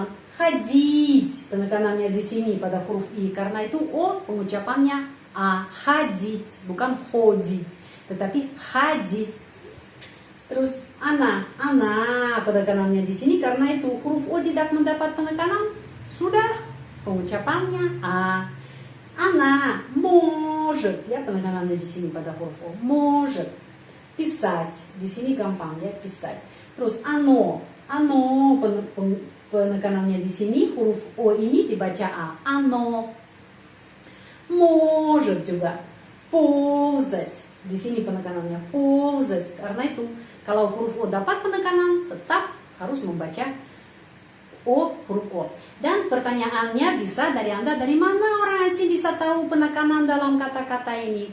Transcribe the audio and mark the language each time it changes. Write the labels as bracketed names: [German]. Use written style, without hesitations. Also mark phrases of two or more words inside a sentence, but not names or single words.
[Indonesian] Ходить, penekanannya di sini pada huruf I. Karena itu O pengucapannya A, ходить, bukan ходить, tetapi ходить. Terus ana penekanannya di sini karena itu huruf O tidak mendapat penekanan, sudah pengucapannya A. [Russian] Она может, [Indonesian] ya penekanannya di sini pada huruf O, может. [Russian] Писать, [Indonesian] di sini gampang ya, писать. Terus оно penekanannya di sini huruf O ini dibaca A, [Russian] оно. [Indonesian] Может juga. Ползать, di sini penekanannya ползать. Karena itu kalau huruf O dapat penekanan tetap harus membaca O, huruf O. Dan pertanyaannya bisa dari Anda, dari mana orang asing bisa tahu penekanan dalam kata-kata ini?